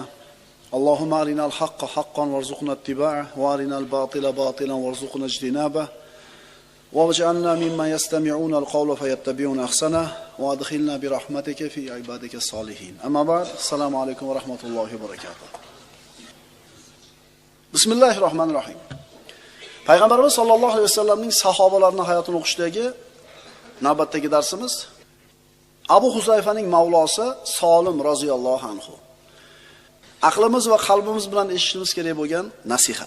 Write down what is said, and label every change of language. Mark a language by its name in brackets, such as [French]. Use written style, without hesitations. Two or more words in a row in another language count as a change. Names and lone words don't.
[Arabic] اللهم أرنا الحق حقا وارزقنا اتباعه وأرنا الباطل باطلا وارزقنا اجتنابه. واجعلنا ممن يستمعون القول فيتبعون احسنه وادخلنا برحمتك في عبادك الصالحين. اما بعد السلام عليكم ورحمه الله وبركاته. [Uzbek] Bismillahirrohmanirrohim. Payg'ambarimiz [Arabic] صلى الله عليه وسلم [Uzbek] sahobalarining hayotini o'qishdagi navbatdagi darsimiz Abu Huzayfaning mavlosi Solim [Arabic] رضي الله عنه. [Uzbek] Aqlimiz va qalbimiz bilan eshitishimiz kerak bo'lgan nasihat.